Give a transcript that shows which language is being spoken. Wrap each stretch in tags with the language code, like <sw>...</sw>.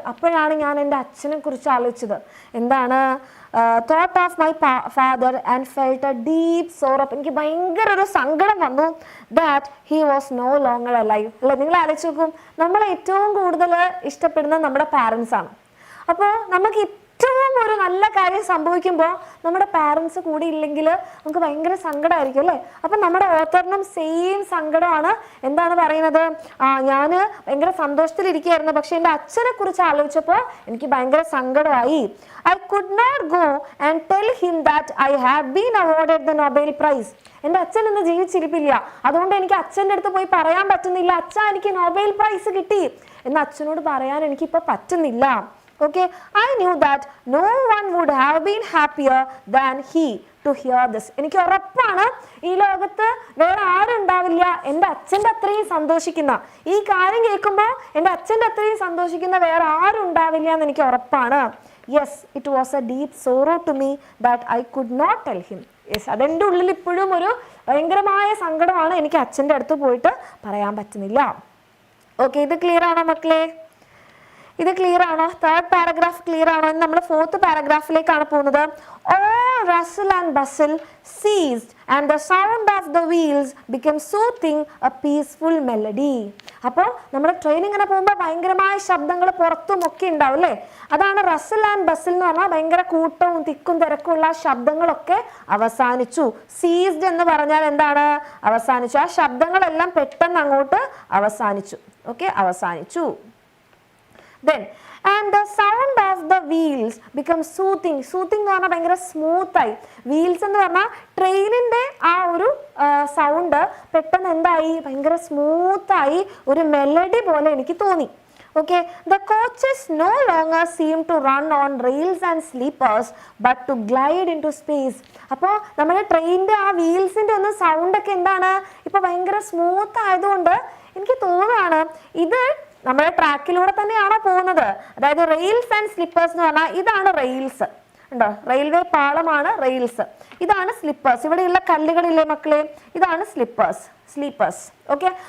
<ml>അപ്പോഴാണ് ഞാൻ എൻ്റെ അച്ഛനെ കുറിച്ച് ആലോചിച്ചത്. എന്താണ്?</ml> <en>thought of my father and felt a deep sorrow.</en> <ml>എനിക്ക് ഭയങ്കര ഒരു സങ്കടം വന്നു.</ml> <en>that he was no longer alive.</en> <ml>അല്ലേ, നിങ്ങൾ ആലോചിച്ച് നോക്കും, നമ്മളെ ഏറ്റവും കൂടുതൽ ഇഷ്ടപ്പെടുന്നത് നമ്മുടെ പാരൻസ് ആണ്. അപ്പോൾ നമുക്ക് ഏറ്റവും ഒരു നല്ല കാര്യം സംഭവിക്കുമ്പോൾ നമ്മുടെ പാരൻസ് കൂടി ഇല്ലെങ്കിൽ നമുക്ക് ഭയങ്കര സങ്കടമായിരിക്കും അല്ലേ. അപ്പം നമ്മുടെ ഓത്തറിനും സെയിം സങ്കടമാണ്. എന്താണ് പറയുന്നത്? ഞാൻ ഭയങ്കര സന്തോഷത്തിലിരിക്കുകയായിരുന്നു, പക്ഷെ എൻ്റെ അച്ഛനെ കുറിച്ച് ആലോചിച്ചപ്പോൾ എനിക്ക് ഭയങ്കര സങ്കടമായി.</ml> <en>I could not go and tell him that I had been awarded the Nobel Prize.</en> <ml>എൻ്റെ അച്ഛൻ ഇന്ന് ജീവിച്ചിരിപ്പില്ല, അതുകൊണ്ട് എനിക്ക് അച്ഛൻ്റെ അടുത്ത് പോയി പറയാൻ പറ്റുന്നില്ല, അച്ഛാ എനിക്ക് നൊബേൽ പ്രൈസ് കിട്ടി എന്ന് അച്ഛനോട് പറയാൻ എനിക്കിപ്പോൾ പറ്റുന്നില്ല.</ml> <en>Okay, I knew that no one would have been happier than he to hear this.</en> <ml>എനിക്ക് ഉറപ്പാണ് ഈ ലോകത്ത് വേറെ ആരും ഉണ്ടാവില്ല എൻ്റെ അച്ഛൻ്റെ അത്രയും സന്തോഷിക്കുന്ന, ഈ കാര്യം കേൾക്കുമ്പോൾ എൻ്റെ അച്ഛൻ്റെ അത്രയും സന്തോഷിക്കുന്ന വേറെ ആരും ഉണ്ടാവില്ല എന്ന് എനിക്ക് ഉറപ്പാണ്.</ml> <en>Yes, it was a deep sorrow to me that I could not tell him.</en> <ml>Yes, അതെൻ്റെ ഉള്ളിൽ ഇപ്പോഴും ഒരു ഭയങ്കരമായ സങ്കടമാണ്, എനിക്ക് അച്ഛൻ്റെ അടുത്ത് പോയിട്ട് പറയാൻ പറ്റുന്നില്ല. ഓക്കെ, ഇത് ക്ലിയർ ആണോ മക്കളെ? ഇത് ക്ലിയർ ആണോ? തേർഡ് പാരഗ്രാഫ് ക്ലിയർ ആണോ? നമ്മൾ ഫോർത്ത് പാരഗ്രാഫിലേക്കാണ് പോകുന്നത്.</ml> <en>All rustle and bustle ceased and the sound of the wheels became soothing, a peaceful melody.</en> <ml>അപ്പോൾ നമ്മൾ ട്രെയിൻ ഇങ്ങനെ പോകുമ്പോൾ ഭയങ്കരമായ ശബ്ദങ്ങൾ പുറത്തും ഒക്കെ ഉണ്ടാവും അല്ലേ. അതാണ് റസൽ ആൻഡ് ബസിൽ എന്ന് പറഞ്ഞാൽ ഭയങ്കര കൂട്ടവും തിക്കും തിരക്കുള്ള ശബ്ദങ്ങളൊക്കെ അവസാനിച്ചു. സീസ്ഡ് എന്ന് പറഞ്ഞാൽ എന്താണ്? അവസാനിച്ചു. ആ ശബ്ദങ്ങളെല്ലാം പെട്ടെന്ന് അങ്ങോട്ട് അവസാനിച്ചു. ഓക്കെ, അവസാനിച്ചു.</ml> <en>Then and the sound of the wheels become soothing.</en> <ml>Soothing എന്ന് പറഞ്ഞാൽ ഭയങ്കര സ്മൂത്തായി. വീൽസ് എന്ന് പറഞ്ഞാൽ ട്രെയിനിൻ്റെ ആ ഒരു സൗണ്ട് പെട്ടെന്ന് എന്തായി? ഭയങ്കര സ്മൂത്തായി, ഒരു മെലഡി പോലെ എനിക്ക് തോന്നി.</ml> <en>Okay, the coaches no longer seem to run on rails and sleepers but to glide into space.</en> <ml>അപ്പോൾ നമ്മുടെ ട്രെയിനിൻ്റെ ആ വീൽസിൻ്റെ ഒന്ന് സൗണ്ട് ഒക്കെ എന്താണ്? ഇപ്പോൾ ഭയങ്കര സ്മൂത്ത് ആയതുകൊണ്ട് എനിക്ക് തോന്നുകയാണ് ഇത് നമ്മുടെ ട്രാക്കിലൂടെ തന്നെയാണോ പോകുന്നത്. അതായത് റെയിൽസ് ആൻഡ് സ്ലിപ്പേഴ്സ് എന്ന് പറഞ്ഞാൽ ഇതാണ് റെയിൽസ്. ഉണ്ടോ? Railway പാളമാണ് rails. ഇതാണ് സ്ലിപ്പേഴ്സ്. ഇവിടെയുള്ള കല്ലുകളില്ലേ മക്കളെ, ഇതാണ് സ്ലിപ്പേഴ്സ്. ഓക്കെ.</ml>